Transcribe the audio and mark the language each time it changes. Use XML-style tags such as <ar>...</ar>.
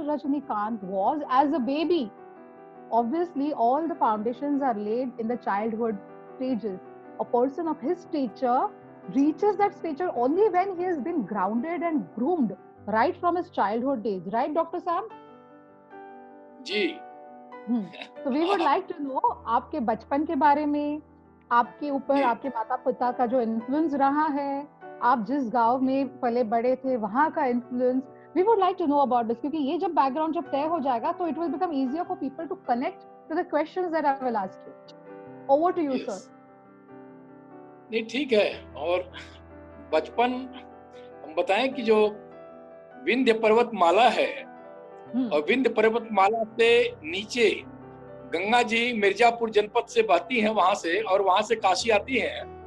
<en>Rajnikant was as a baby. Obviously, all the foundations are laid in the childhood stages. A person of his stature reaches that stature only when he has been grounded and groomed right from his childhood days. Right, Dr. Sam?</en> <hi>Ji.</hi> <en>So we would like to know</en> <hi>आपके बचपन के बारे में, आपके ऊपर आपके माता पिता का जो इन्फ्लुएंस रहा है, आप जिस गांव में पले बड़े थे वहां का influence.</hi> <en>We would like to know about this</en> <hi>क्योंकि ये जब बैकग्राउंड जब तय हो जाएगा तो</hi> <en>it will become easier for people to connect to the questions that I will ask you. Over to you, sir.</en> <hi>नहीं, ठीक है. और बचपन हम बताएं कि जो विंध्य पर्वतमाला है और विंध्य पर्वतमाला से नीचे गंगा जी मिर्जापुर जनपद से बहती हैं वहां से, और वहां से काशी आती हैं.</hi>